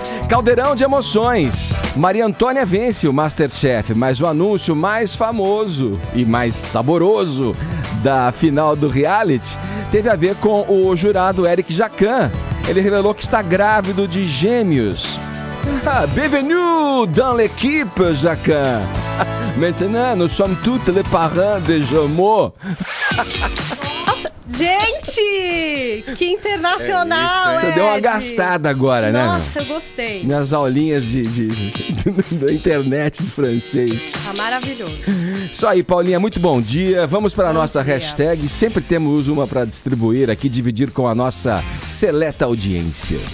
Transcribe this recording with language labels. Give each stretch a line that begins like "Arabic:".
Portuguese: Caldeirão de emoções. Maria Antônia vence o MasterChef, mas o anúncio mais famoso e mais saboroso da final do reality teve a ver com o jurado Eric Jacan. Ele revelou que está grávido de gêmeos.
French: Bienvenue dans l'équipe, Jacan. Maintenant, nous sommes tous les parents de jumeaux.
Portuguese: Gente, que internacional, Você deu uma gastada agora, né? Nossa, eu gostei. Minhas aulinhas da internet de francês. Tá maravilhoso. Isso aí, Paulinha, muito bom dia. Vamos para a nossa dia. hashtag. Sempre temos uma para distribuir aqui, dividir com a nossa seleta audiência.